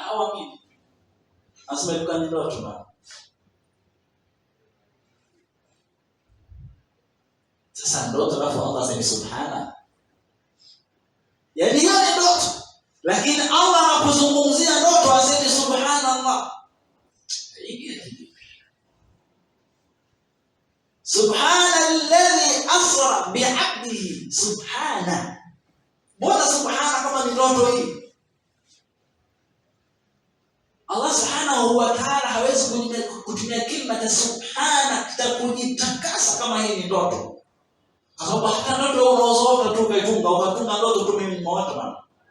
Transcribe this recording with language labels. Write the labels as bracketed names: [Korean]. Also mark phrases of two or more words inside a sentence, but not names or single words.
[Swahili] Hawaamini, asema ilikuwa ni ndoto bana. Sasa ndoto alafu Allah asema subhana, yaani hiyo ni ndoto, lakini Allah anapozungumzia ndoto asema subhanallah. [Arabic] سبحان الذي أسرى بعبده. [Swahili] Subhana, mbona subhana kama ni ndoto hii? Allah [Arabic] سبحانه وتعالى [Swahili] hawezi kutumia kilima cha subhana kujitakasa kama hii ni ndoto, kwa sababu hata ndoto unaozoota tu ukatunga ndoto tu mimi nimeota bana.